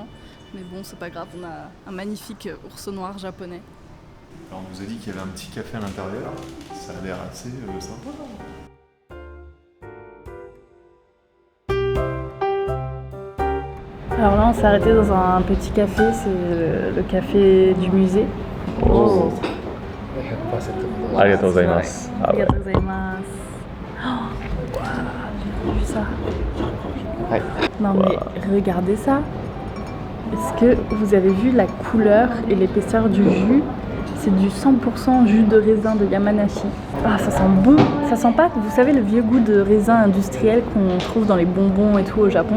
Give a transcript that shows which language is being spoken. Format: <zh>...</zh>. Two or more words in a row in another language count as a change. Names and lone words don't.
<fr>Mais bon, c'est pas grave, on a un magnifique ours noir japonais. Alors, on vous a dit qu'il y avait un petit café à l'intérieur. Ça a l'air assez sympa. Alors là, on s'est arrêté dans un petit café, c'est le café du musée. Oh.</fr> <ja>ありがとうございます. ありがとうございます.</ja> <fr>J'ai vu ça. Ouais. Non mais regardez ça. Est-ce que vous avez vu la couleur et l'épaisseur du jus? C'est du 100% jus de raisin de Yamanashi. Ah, ça sent bon. Ça sent pas, vous savez, le vieux goût de raisin industriel qu'on trouve dans les bonbons et tout au Japon.</fr>